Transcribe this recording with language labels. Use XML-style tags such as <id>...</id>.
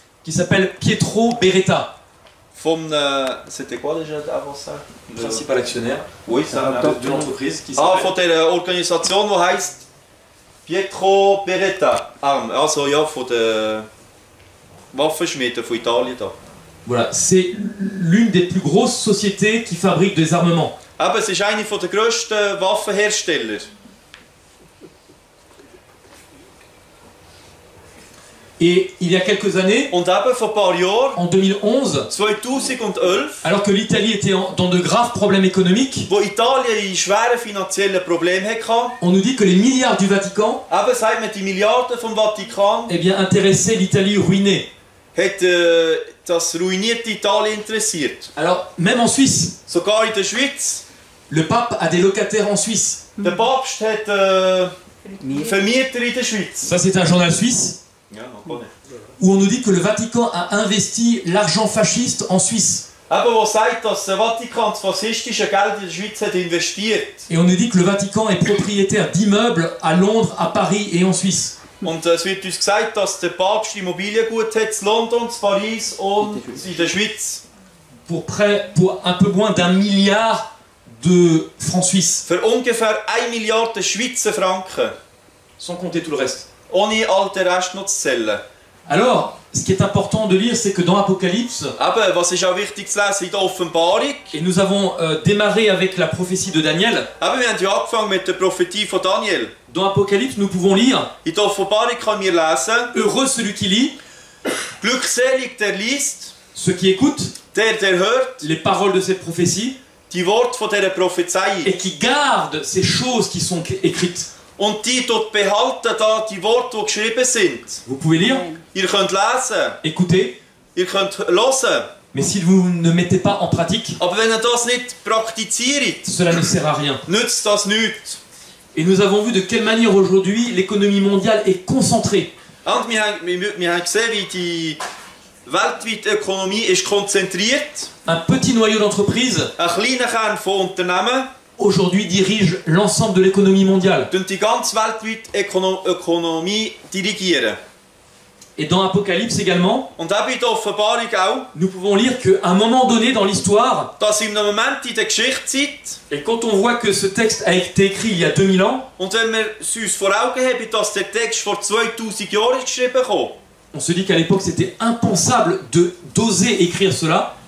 <fr>qui s'appelle Pietro Beretta. vom c'était quoi déjà avant ça? Le principal actionnaire Oui, ça. de l'entreprise qui Ah, s'appelle...</fr> <de>von der Organisation, die heisst Pietro Beretta. Also ja, von den Waffenschmieden von Italien da.</de> <fr>Voilà, c'est l'une des plus grosses sociétés qui fabrique des armements.</fr> <de>Eben, es ist eine der grössten Waffenhersteller.</de> <fr>Et il y a quelques années,</fr> <de>Und eben vor ein paar Jahren,</de> <fr>en 2011,</fr> <de>2011,</de> <fr>alors que l'Italie était dans de graves problèmes économiques,</fr> <de>wo Italien in schweren finanziellen Problemen hatte,</de> <fr>on nous dit que les milliards du Vatican</fr> <de>eben sagt man, die Milliarden vom Vatikan</de> <fr>eh bien, intéressaient l'Italie ruinée.</fr> <de>hat das ruinierte Italien interessiert.</de> <fr>Alors, même en Suisse,</fr> <de>Sogar in der Schweiz.</de> <fr>le pape a des locataires en Suisse.</fr> <de>Der Papst hat Vermieter in der Schweiz.</de> <fr>Ça, c'est un journal suisse</fr> <de>Ja, noch nicht.</de> <fr>où on nous dit que le Vatican a investi l'argent fasciste en Suisse.</fr> <de>Eben, wo sagt, dass der Vatikan das faschistische Geld in der Schweiz hat investiert.</de> <fr>Et on nous dit que le Vatican est propriétaire d'immeubles à Londres, à Paris et en Suisse.</fr> <de>Und es wird uns gesagt, dass der Papst Immobiliengut hat in London, in Paris und in der Schweiz.</de> <fr>Pour un peu moins d'1 milliard de francs suisses,</fr> <de>für ungefähr 1 Milliarde Schweizer Franken.</de> <fr>sans compter tout le reste.</fr> <de>Ohne all den Rest noch zu zählen.</de> <fr>Alors, ce qui est important de lire, c'est que dans Apocalypse,</fr> <de>Aber was ist auch wichtig zu lesen in der Offenbarung?</de> <fr>et nous avons démarré avec la prophétie de Daniel,</fr> <de>Aber wir haben ja angefangen mit der Prophetie von Daniel.</de> <fr>dans Apocalypse, nous pouvons lire</fr> <de>In der Offenbarung können wir lesen,</de> <fr>« Heureux celui qui lit,</fr> <de>glückselig der liest,</de> <fr>ceux qui écoutent</fr> <de>der hört</de> <fr>les paroles de cette prophétie</fr> <de>die Worte von dieser Prophezei</de> <fr>et qui gardent ces choses qui sont écrites.</fr> <de>und die dort behalten da die Worte, die geschrieben sind.</de> <fr>Vous pouvez lire,</fr> <de>Ihr könnt lesen,</de> <fr>écouter,</fr> <de>ihr könnt hören,</de> <fr>mais si vous ne mettez pas en pratique,</fr> <de>aber wenn ihr das nicht praktiziert,</de> <fr>cela ne sert à rien.</fr> <de>nützt das nichts.</de> <fr>Et nous avons vu de quelle manière aujourd'hui l'économie mondiale est concentrée.</fr> <de>Und wir haben gesehen, wie die weltweite Ökonomie ist konzentriert.</de> <fr>Un petit noyau d'entreprises</fr> <de>Ein kleiner Kern von Unternehmen</de> <fr>aujourd'hui dirige l'ensemble de l'économie mondiale.</fr> <de>die ganze weltweite Ökonomie dirigieren.</de> <fr>Et dans Apocalypse également,</fr> <de>Und auch in der Offenbarung auch,</de> <fr>nous pouvons lire qu'à un moment donné dans l'histoire,</fr> <de>dass in einem Moment in der Geschichtszeit,</de> <fr>et quand on voit que ce texte a été écrit il y a 2000 ans,</fr> <de>und wenn wir es uns vor Augen haben, dass der Text vor 2000 Jahren geschrieben ist,</de> <fr>on se dit qu'à l'époque c'était impensable d'oser écrire cela.</fr>